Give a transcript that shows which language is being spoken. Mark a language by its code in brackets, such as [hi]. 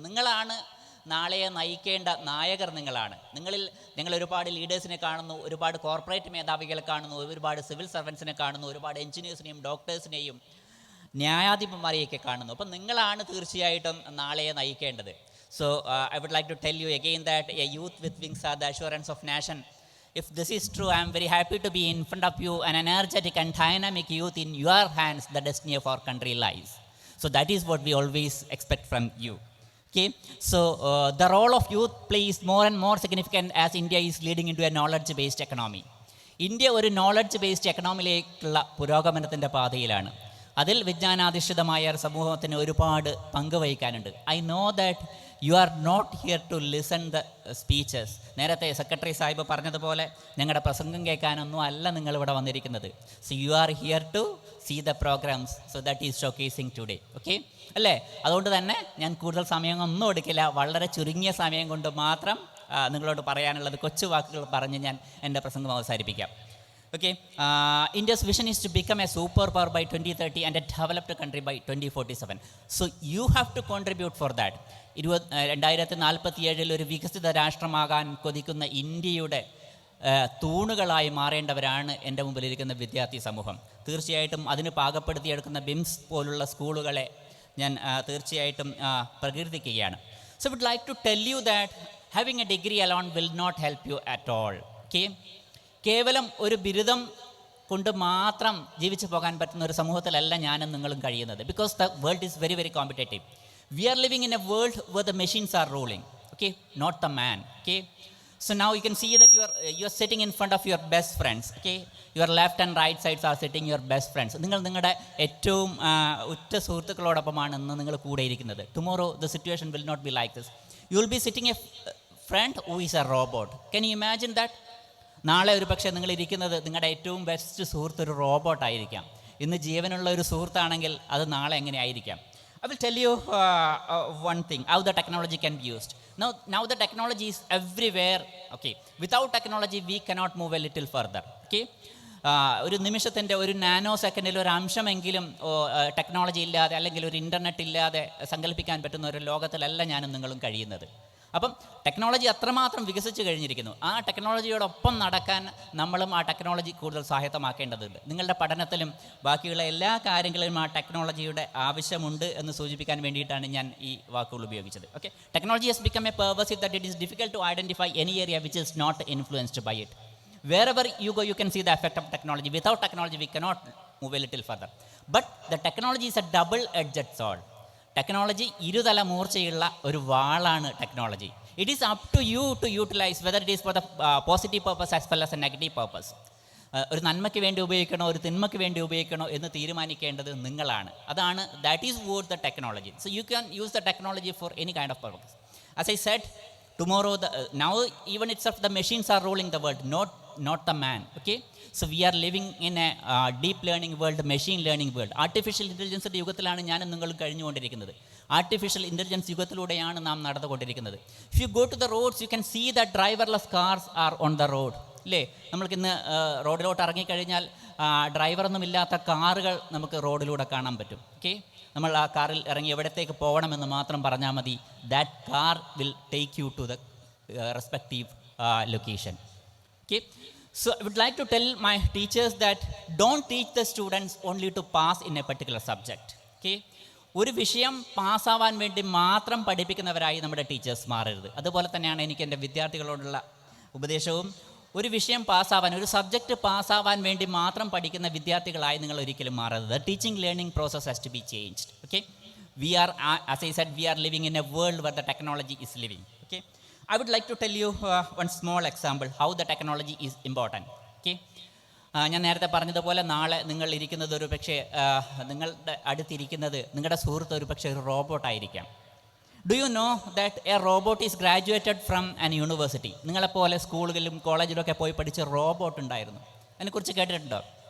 [ml] നിങ്ങളാണ് നാളെ നയിക്കേണ്ട നായകർ. നിങ്ങൾ ഒരുപാട് ലീഡേഴ്സിനെ കാണുന്നു, ഒരുപാട് കോർപ്പറേറ്റ് മേധാവികളെ കാണുന്നു, ഒരുപാട് സിവിൽ സർവൻസിനെ കാണുന്നു, ഒരുപാട് എഞ്ചിനീയേഴ്സിനെയും ഡോക്ടേഴ്സിനെയും ന്യായാധിപന്മാരെയൊക്കെ കാണുന്നു. അപ്പം നിങ്ങളാണ് തീർച്ചയായിട്ടും നാളെ നയിക്കേണ്ടത്. [en] So I would like to tell you again that a youth with wings are the assurance of nation. If this is true, I am very happy to be in front of you, an energetic and dynamic youth. In your hands, the destiny of our country lies. So that is what we always expect from you. Okay? So the role of youth plays more and more significant as India is leading into a knowledge-based economy. [ml] India ഒരു knowledge-based എക്കണോമിയിലേക്കുള്ള പുരോഗമനത്തിൻ്റെ പാതയിലാണ്. അതിൽ വിജ്ഞാനാധിഷ്ഠിതമായ സമൂഹത്തിന് ഒരുപാട് പങ്ക് വഹിക്കാനുണ്ട്. [en] I know that you are not here to listen the speeches. [ml] നേരത്തെ secretary Sahib പറഞ്ഞതുപോലെ ഞങ്ങളുടെ പ്രസംഗം കേൾക്കാനൊന്നും അല്ല നിങ്ങളിവിടെ വന്നിരിക്കുന്നത്. [en] So you are here to see the programmes. So that is showcasing today. Okay അല്ലേ? [ml] അതുകൊണ്ട് തന്നെ ഞാൻ കൂടുതൽ സമയമൊന്നും എടുക്കില്ല. വളരെ ചുരുങ്ങിയ സമയം കൊണ്ട് മാത്രം നിങ്ങളോട് പറയാനുള്ളത് കൊച്ചു വാക്കുകൾ പറഞ്ഞ് ഞാൻ എൻ്റെ പ്രസംഗം അവസാനിപ്പിക്കാം. [en] Okay, India's vision is to become a superpower by 2030 and a developed country by 2047. So you have to contribute for that. [ml] 2047 ഒരു വികസിത രാഷ്ട്രമാകാൻ കൊതിക്കുന്ന ഇന്ത്യയുടെ തൂണുകളായി മാറേണ്ടവരാണ് എൻ്റെ മുമ്പിലിരിക്കുന്ന വിദ്യാർത്ഥി സമൂഹം. തീർച്ചയായിട്ടും അതിന് പാകപ്പെടുത്തിയെടുക്കുന്ന ബിംസ് പോലുള്ള സ്കൂളുകളെ ഞാൻ തീർച്ചയായിട്ടും പ്രകീർത്തിക്കുകയാണ്. [en] So I would like to tell you that having a degree alone will not help you at all. Okay? [ml] കേവലം ഒരു ബിരുദം കൊണ്ട് മാത്രം ജീവിച്ചു പോകാൻ പറ്റുന്ന ഒരു സമൂഹത്തിലല്ല ഞാനും നിങ്ങളും കഴിയുന്നത്. [en] Because the world is very very competitive. We are living in a world where the machines are ruling. Okay, not the man. Okay, so now you can see that you are sitting in front of your best friends. Okay, your left and right sides are sitting your best friends. [ml] നിങ്ങൾ നിങ്ങളുടെ ഏറ്റവും ഉറ്റ സുഹൃത്തുക്കളോടൊപ്പമാണ് ഇന്ന് നിങ്ങൾ കൂടെ ഇരിക്കുന്നത്. [en] Tomorrow the situation will not be like this. You will be sitting a friend who is a robot. Can you imagine that? [ml] നാളെ ഒരു പക്ഷേ നിങ്ങളിരിക്കുന്നത് നിങ്ങളുടെ ഏറ്റവും ബെസ്റ്റ് സുഹൃത്ത് ഒരു റോബോട്ടായിരിക്കാം. ഇന്ന് ജീവനുള്ള ഒരു സുഹൃത്താണെങ്കിൽ അത് നാളെ എങ്ങനെ ആയിരിക്കാം? [en] I will tell you one thing, how the technology can be used. Now the technology is everywhere. Okay, without technology we cannot move a little further. [ml] Okay, ഒരു നിമിഷത്തിൻ്റെ ഒരു നാനോ സെക്കൻഡിൽ ഒരു അംശമെങ്കിലും ടെക്നോളജി ഇല്ലാതെ അല്ലെങ്കിൽ ഒരു ഇൻ്റർനെറ്റ് ഇല്ലാതെ സങ്കല്പിക്കാൻ പറ്റുന്ന ഒരു ലോകത്തിലല്ല ഞാനും നിങ്ങളും കഴിയുന്നത്. അപ്പം ടെക്നോളജി അത്രമാത്രം വികസിച്ച് കഴിഞ്ഞിരിക്കുന്നു. ആ ടെക്നോളജിയോടൊപ്പം നടക്കാൻ നമ്മളും ആ ടെക്നോളജി കൂടുതൽ സ്വായത്തമാക്കേണ്ടതുണ്ട്. നിങ്ങളുടെ പഠനത്തിലും ബാക്കിയുള്ള എല്ലാ കാര്യങ്ങളിലും ആ ടെക്നോളജിയുടെ ആവശ്യമുണ്ട് എന്ന് സൂചിപ്പിക്കാൻ വേണ്ടിയിട്ടാണ് ഞാൻ ഈ വാക്കുകൾ ഉപയോഗിച്ചത്. [en] Okay, technology has become a pervasive that it is difficult to identify any area which is not influenced by it. Wherever you go, you can see the effect of technology. Without technology, we cannot move a little further. But the technology is a double-edged sword. [ml] Technology ഇരുതല മൂർച്ചയുള്ള ഒരു വാളാണ് technology. [en] It is up to you to utilize whether it is for the positive purpose as well as a negative purpose. [ml] ഒരു നന്മയ്ക്ക് വേണ്ടി ഉപയോഗിക്കണോ ഒരു തിന്മയ്ക്ക് വേണ്ടി ഉപയോഗിക്കണോ എന്ന് തീരുമാനിക്കേണ്ടത് നിങ്ങളാണ്. [en] അതാണ് that is what the technology. So you can use the technology for any kind of purpose. As I said, tomorrow now even itself the machines are ruling the world, not the man. Okay, so we are living in a deep learning world, machine learning world. [ml] Artificial ഇൻ്റലിജൻസിൻ്റെ യുഗത്തിലാണ് ഞാനും നിങ്ങളും കഴിഞ്ഞുകൊണ്ടിരിക്കുന്നത്. Artificial intelligence യുഗത്തിലൂടെയാണ് നാം നടന്നുകൊണ്ടിരിക്കുന്നത്. [en] If you go to the roads you can see the driverless cars are on the road. [ml] അല്ലേ, നമ്മൾക്കിന്ന് റോഡിലോട്ട് ഇറങ്ങിക്കഴിഞ്ഞാൽ ഡ്രൈവറൊന്നുമില്ലാത്ത കാറുകൾ നമുക്ക് റോഡിലൂടെ കാണാൻ പറ്റും. ഓക്കെ, നമ്മൾ ആ കാറിൽ ഇറങ്ങി എവിടത്തേക്ക് പോകണമെന്ന് മാത്രം പറഞ്ഞാൽ മതി. [en] That car will take you to the respective location. Okay, so I would like to tell my teachers that don't teach the students only to pass in a particular subject. [ml] Okay, ഒരു വിഷയം പാസ്സാവാൻ വേണ്ടി മാത്രം പഠിപ്പിക്കുന്നവരായി നമ്മുടെ teachers മാറരുത്. അതുപോലെ തന്നെയാണ് എനിക്ക് എൻ്റെ വിദ്യാർത്ഥികളോടുള്ള ഉപദേശവും. ഒരു വിഷയം പാസ്സാവാൻ, ഒരു സബ്ജക്റ്റ് പാസ്സാവാൻ വേണ്ടി മാത്രം പഠിക്കുന്ന വിദ്യാർത്ഥികളായി നിങ്ങൾ ഒരിക്കലും മാറരുത്. [en] Teaching learning process has to be changed. Okay, we are, as I said, we are living in a world where the technology is living. Okay, I would like to tell you one small example how the technology is important. [ml] Okay, ഞാൻ നേരത്തെ പറഞ്ഞതുപോലെ നാളെ നിങ്ങൾ ഇരിക്കുന്നത് ഒരു പക്ഷേ നിങ്ങളുടെ അടുത്തിരിക്കുന്നത് നിങ്ങളുടെ സുഹൃത്ത് ഒരു പക്ഷേ ഒരു റോബോട്ടായിരിക്കാം. [en] Do you know that a robot is graduated from an university? [ml] നിങ്ങളെപ്പോലെ സ്കൂളുകളിലും കോളേജിലൊക്കെ പോയി പഠിച്ച റോബോട്ട് ഉണ്ടായിരുന്നു. അതിനെക്കുറിച്ച് കേട്ടിട്ടുണ്ടോ?